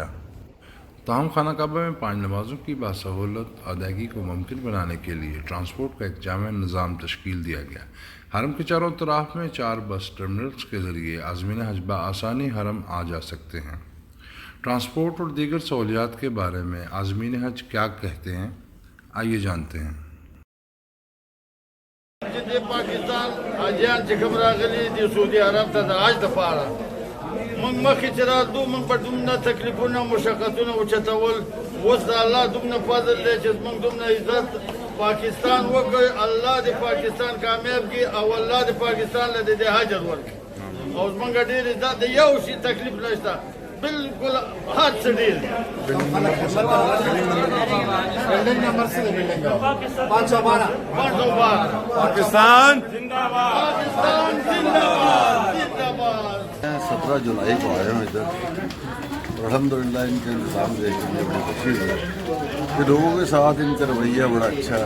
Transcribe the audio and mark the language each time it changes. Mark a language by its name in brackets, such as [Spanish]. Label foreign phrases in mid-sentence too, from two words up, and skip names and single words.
[Urdu] تاہم خانہ کعبہ میں 5 نمازوں کی باسہولت ادائیگی کو ممکن بنانے کے لیے ٹرانسپورٹ کا ایک جامع نظام تشکیل دیا گیا۔ حرم کے چاروں طرف میں 4 بس ٹرمینلز کے ذریعے عازمین حج بآسانی حرم آ جا سکتے ہیں۔ ٹرانسپورٹ اور دیگر سہولیات کے بارے میں عازمین حج کیا کہتے ہیں، آئیے جانتے ہیں۔ [Pashto] پاکستان حاجیان چې کوم راغلي دي سعودي عرب ته د حج دپاره موږ مخکې چې راتلو موږ به دومره تکلیفونه مشقتونه اوچتول، اوس د الله دومره فضل دی چې زموږ دومره عزت پاکستان وکړي، الله د پاکستان کامیاب کړي او الله د پاکستان له دې حاجر ورکړي او زموږ ډېر عزت د یو شي تکلیف نشته، بالکل هر څه ډېر [English] building number [Urdu] سے بلڈنگ 512 پاکستان زندہ باد، پاکستان زندہ باد، زندہ باد۔ 17 جولائی کو آیا ہوں ادھر اور الحمدللہ ان کے انتظام دیکھ کے مجھے بڑی خوشی ہوئی کہ لوگوں کے ساتھ ان کا رویہ بڑا اچھا ہے۔